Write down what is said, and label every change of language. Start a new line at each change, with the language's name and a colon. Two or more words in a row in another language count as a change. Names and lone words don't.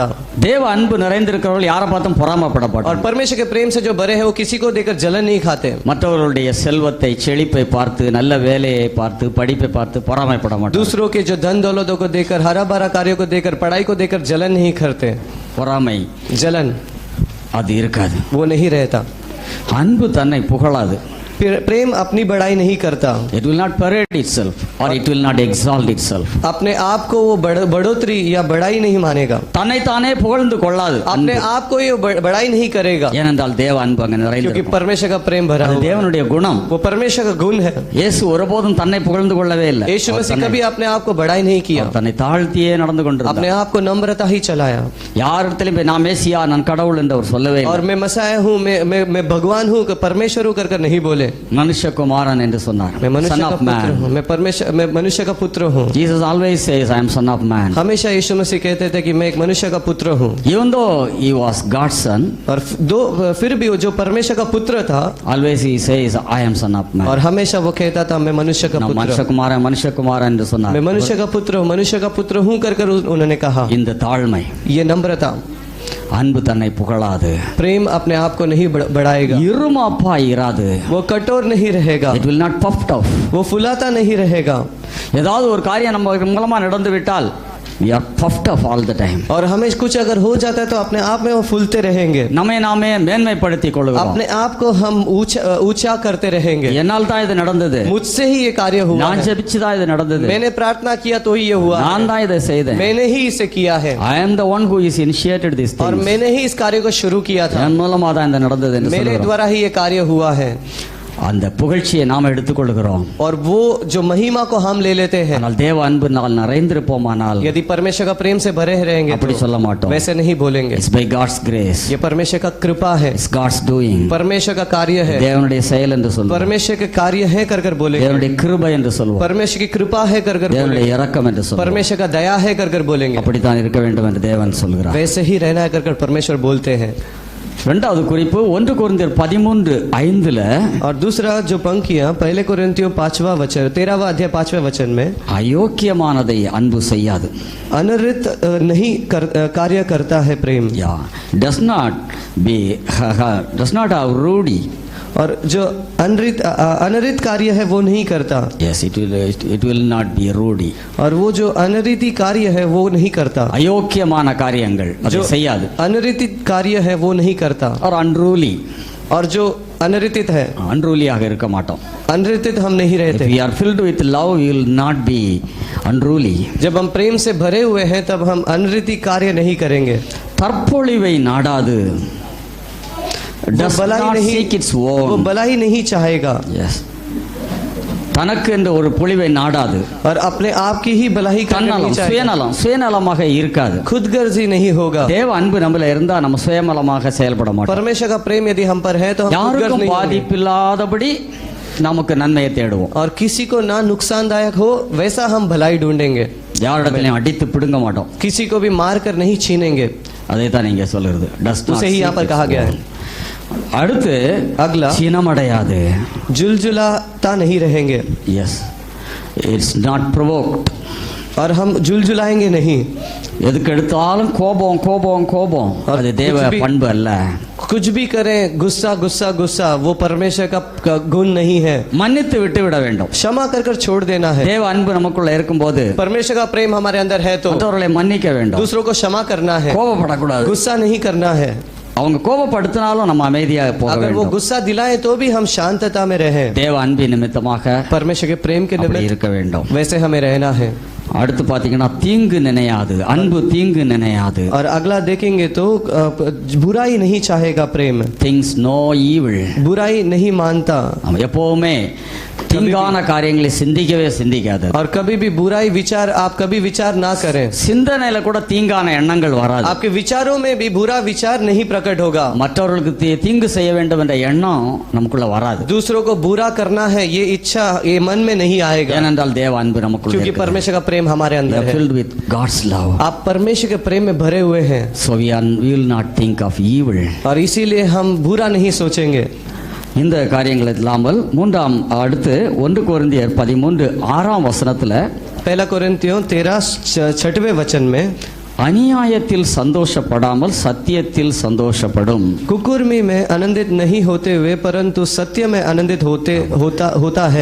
Tamil: தேவ அன்பு நிறைந்திருக்கிறவர்கள் யாரை பார்த்தும் பொறாமைப்பட
Hindi: और
Tamil: மாட்டார்கள்.
Hindi: परमेश्वर के प्रेम से जो भरे हैं वो किसी को देखकर जलन नहीं खाते.
Tamil: மற்றவர்களுடைய செல்வத்தை, செழிப்பை பார்த்து, நல்ல வேலையை பார்த்து, படிப்பை பார்த்து பொறாமைப்பட மாட்டார்கள்.
Hindi: दूसरों के जो धन दौलतों को देखकर, हरा भरा कार्यों को देखकर, पढ़ाई को देखकर जलन नहीं करते.
Tamil: பொறாமை
Hindi: जलन
Tamil: அது இருக்காது.
Hindi: वो नहीं रहता.
Tamil: அன்பு தன்னை புகழாது.
Hindi: प्रेम अपनी बड़ाई नहीं करता.
English: It will not parade itself or it will not exalt itself.
Hindi: अपने आप को वो बढ़ोतरी या बड़ाई नहीं मानेगा.
Tamil: தன்னை தானே புகழ்ந்து கொள்ளாது.
Hindi: अपने आप को ये बड़ाई नहीं करेगा.
Tamil: ஏனென்றால் தேவ அன்பு அங்கே
Hindi: क्योंकि
Tamil: நிறைந்திருக்கும்.
Hindi: परमेश्वर का प्रेम भरा
Tamil: அது
Hindi: हुआ है.
Tamil: தேவனுடைய குணம்.
Hindi: वो परमेश्वर का गुण है.
Tamil: இயேசு ஒருபோதும் தன்னை புகழ்ந்து கொள்ளவே இல்லை.
Hindi: यीशु मसीह कभी अपने आप को बड़ाई नहीं किया.
Tamil: அவர் தன்னை தாழ்த்தியே நடந்து கொண்டிருந்தார்.
Hindi: अपने आप को नम्रता ही चलाया.
Tamil: யாரிடத்திலும் போய் நான் மேசியா, நான் கடவுள் என்று அவர் சொல்லவே
Hindi: और
Tamil: இல்லை.
Hindi: मैं मसाया हूँ, मैं भगवान हूँ, परमेश्वर हूँ कर नहीं बोले.
Tamil: மனுஷகுமாரன் என்று சொன்னார்.
Hindi: मैं मनुष्य
English: Son
Hindi: का
English: of
Hindi: पुत्र
English: man.
Hindi: हूँ, मैं मनुष्य का पुत्र हूँ.
English: Jesus always says I am son of man.
Hindi: हमेशा यीशु मसीह कहते थे कि मैं एक मनुष्य का पुत्र हूँ.
English: Even though he was God's son,
Hindi: और फिर भी वो जो परमेश्वर का पुत्र था,
English: always he says I am son of man.
Hindi: और हमेशा वो कहता था मैं मनुष्य का
Tamil: நான்
Hindi: पुत्र हूँ.
Tamil: மனுஷகுமாரன் என்று சொன்னார்.
Hindi: मैं मनुष्य का पुत्र हूँ कर उन्होंने कहा.
Tamil: இந்த தாழ்மை,
Hindi: ये नम्रता,
Tamil: அன்பு தன்னை புகழாது.
Hindi: प्रेम अपने आप को नहीं बढ़ाएगा.
Tamil: இருமாப்பா இராது.
Hindi: वो कठोर नहीं रहेगा.
English: It will not puffed up.
Hindi: वो फुलाता नहीं रहेगा.
Tamil: ஏதாவது ஒரு காரியம் நம்ம மூலமா நடந்து விட்டால்
English: we are puffed up all the time.
Hindi: और हमें कुछ अगर हो जाता है तो अपने आप में वो फूलते रहेंगे.
Tamil: நம்மை நாமே மேன்மைப்படுத்திக் கொள்கிறோம்.
Hindi: अपने आप को हम ऊंचा करते रहेंगे.
Tamil: என்னால் தான் இது நடந்தது.
Hindi: मुझसे ही ये कार्य हुआ
Tamil: நான்
Hindi: है.
Tamil: ஜெபிச்சு தான் இது நடந்தது.
Hindi: मैंने प्रार्थना किया तो ही ये हुआ.
Tamil: நான் தான் இதை செய்தேன்.
Hindi: मैंने ही इसे किया है.
English: I am the one who is initiated this
Hindi: और
English: thing.
Hindi: मैंने ही इस कार्य को शुरू किया था.
Tamil: என் மூலமா தான் இது நடந்தது என்று
Hindi: मेरे
Tamil: சொல்கிறோம்.
Hindi: द्वारा ही ये कार्य हुआ है.
Tamil: அந்த புகழ்ச்சியை நாம் எடுத்துக்கொள்கிறோம்.
Hindi: और वो जो महिमा को हम ले लेते हैं,
Tamil: ஆனால் தேவ அன்பினால் நிறைந்திருப்போமானால்
Hindi: यदि परमेश्वर का प्रेम से भरे रहेंगे
Tamil: அப்படி
Hindi: तो
Tamil: சொல்ல மாட்டோம்.
Hindi: वैसे नहीं बोलेंगे.
English: It's by God's grace.
Hindi: ये परमेश्वर का कृपा है,
English: It's God's doing.
Hindi: परमेश्वर का कार्य है,
Tamil: தேவனுடைய செயல் என்று சொல்லுவோம்.
Hindi: परमेश्वर के कार्य है कर कर बोलेंगे,
Tamil: தேவனுடைய கிருபை என்று சொல்லுவோம்.
Hindi: परमेश्वर की कृपा है कर कर
Tamil: தேவனுடைய
Hindi: बोलेंगे,
Tamil: இரக்கம் என்று சொல்லுவோம்.
Hindi: परमेश्वर का दया है कर कर बोलेंगे.
Tamil: அப்படித்தான் இருக்க வேண்டும் என்று தேவன் சொல்கிறார்.
Hindi: वैसे ही रहना है कर कर परमेश्वर बोलते हैं.
Tamil: இரண்டாவது குறிப்பு 1 கொரிந்தியர் 13:5
Hindi: और दूसरा जो पंक्तियां पहले कोरिन्थियों 5वां वचन 13वां अध्याय 5वें वचन में,
Tamil: அயோக்கியமானதை அன்பு செய்யாது.
Hindi: अनृत नहीं कार्य करता है प्रेम,
English: யா does not have rudy.
Hindi: और जो अनृत कार्य है वो नहीं करता.
English: Yes, it will not be rudy.
Hindi: और वो जो अनृति कार्य है वो नहीं करता.
Tamil: அயோக்கியமான காரியங்கள் அதை
Hindi: जो
Tamil: செய்யாது.
Hindi: अनृति कार्य है वो नहीं करता.
English: और unruly.
Hindi: और जो अनृतित है,
Tamil: unrulyயாக இருக்க மாட்டோம்.
Hindi: अनृतित हम नहीं
English: If
Hindi: रहते.
English: we are filled with love, we will not be unruly.
Hindi: जब हम प्रेम से भरे हुए हैं तब हम अनृति कार्य नहीं करेंगे.
Tamil: தற்பொழிவை நாடாது.
English: Does not seek its
Hindi: वो
English: own.
Hindi: भलाई नहीं चाहेगा.
English: Yes.
Tamil: தனக்கு என்ற ஒரு பொழிவை நாடாது.
Hindi: और अपने आप की ही भलाई करना नहीं
Tamil: தன்னலம்
Hindi: चाहेगा.
Tamil: சுயநலமாக இருக்காது.
Hindi: खुदगर्जी नहीं होगा.
Tamil: தேவ அன்பு நம்மள இருந்தா நம்ம சுயநலமாக செயல்பட மாட்டோம்.
Hindi: परमेश्वर का प्रेम यदि हम पर है तो हम खुदगर्ज
Tamil: யாருக்கும்
Hindi: नहीं होंगे.
Tamil: பாதிப்பில்லாதபடி நமக்கு நன்மையை தேடுவோம்.
Hindi: और किसी को ना नुकसानदायक हो वैसा हम भलाई ढूंढेंगे.
Tamil: யாரிடத்திலையும் அடித்து பிடுங்க மாட்டோம்.
Hindi: किसी को भी मार कर नहीं छीनेंगे.
Tamil: அதை தான் நீங்க சொல்லுறது.
Hindi: उसे ही यहाँ पर कहा गया है.
Tamil: அடுத்து
Hindi: अगला,
Tamil: சினமடையாது.
Hindi: जुलजुलाता नहीं रहेंगे.
English: Yes, it's not provoked.
Hindi: और हम जुलजुलाएंगे नहीं.
Tamil: எதுக்கு எடுத்தாலும் கோபம் கோபம் கோபம், அது தேவ பண்பு அல்ல.
Hindi: कुछ भी करें गुस्सा गुस्सा गुस्सा, वो परमेश्वर का गुण नहीं है.
Tamil: மன்னித்து விட்டு விட வேண்டும்.
Hindi: क्षमा कर कर छोड़ देना है.
Tamil: தேவ அன்பு நமக்குள்ள இருக்கும்போது
Hindi: परमेश्वर का प्रेम हमारे अंदर है तो
Tamil: மற்றவர்களை மன்னிக்க வேண்டும்.
Hindi: दूसरों को क्षमा करना है,
Tamil: கோபப்படக்கூடாது.
Hindi: गुस्सा नहीं करना है.
Tamil: அவங்க கோபப்படுத்தினாலும் நம்ம அமைதியாக போக
Hindi: अगर वो
Tamil: வேண்டும்.
Hindi: गुस्सा दिलाए तो भी हम शांतता में रहें.
Tamil: தேவ அன்பின் நிமித்தமாக
Hindi: परमेश्वर के प्रेम के
Tamil: அப்படி
Hindi: निमित्त
Tamil: இருக்க வேண்டும்.
Hindi: वैसे हमें रहना है.
Tamil: அடுத்து பாத்தீங்கன்னா தீங்கு நினையாது. அன்பு தீங்கு நினையாது.
Hindi: और अगला देखेंगे तो बुराई नहीं चाहेगा प्रेम.
English: thinks no evil.
Hindi: बुराई नहीं मानता.
Tamil: நம்ம எப்பவுமே தீங்கான காரியங்களை சிந்திக்கவே சிந்திக்காது.
Hindi: और कभी भी बुराई विचार आप कभी विचार ना करें.
Tamil: சிந்தனையில கூட தீங்கான எண்ணங்கள் வராது.
Hindi: आपके विचारों में भी बुरा विचार नहीं प्रकट होगा.
Tamil: மற்றவர்களுக்கு தீங்கு செய்ய வேண்டும் என்ற எண்ணம் நமக்குள்ள வராது.
Hindi: दूसरों को बुरा करना है ये इच्छा ये मन में नहीं आएगा.
Tamil: ஏனென்றால் தேவ அன்பு நமக்குள்ள
Hindi: क्योंकि परमेश्वर का प्रेम हमारे अंदर है.
English: filled with God's love.
Hindi: आप परमेश्वर के प्रेम में भरे हुए हैं.
English: So we will not think of evil.
Hindi: और इसीलिए हम बुरा नहीं सोचेंगे.
Tamil: இந்த காரியங்கள் இல்லாமல் அடுத்து 1 கொரிந்தியர் 13:6
Hindi: पहला कोरिन्थियों 13:6वें वचन में,
Tamil: அநியாயத்தில் சந்தோஷப்படாமல் சத்தியத்தில் சந்தோஷப்படும்.
Hindi: कुकुर्मी में आनंदित नहीं होते हुए परंतु सत्य में आनंदित होता है.